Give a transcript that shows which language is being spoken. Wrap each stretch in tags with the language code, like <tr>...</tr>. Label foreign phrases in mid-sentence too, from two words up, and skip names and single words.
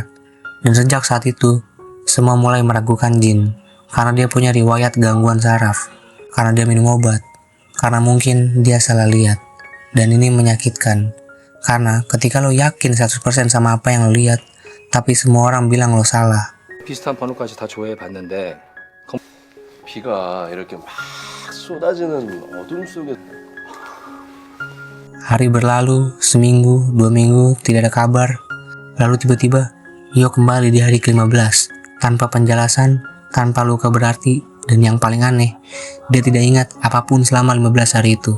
<id>Dan sejak saat itu, semua mulai meragukan Jin, karena dia punya riwayat gangguan saraf, karena dia minum obat, karena mungkin dia salah lihat. Dan ini menyakitkan, karena ketika lo yakin 100% sama apa yang lo lihat, tapi semua orang bilang lo salah.</id> <ko>비슷한 번호까지 다 조회해 봤는데 비가 이렇게 막 쏟아지는 어둠 속에</ko> <id>Hari berlalu, seminggu, 2 minggu, tidak ada kabar. Lalu tiba-tiba, Yo kembali di hari ke-15, tanpa penjelasan, tanpa luka berarti, dan yang paling aneh, dia tidak ingat apapun selama 15 hari itu.</id>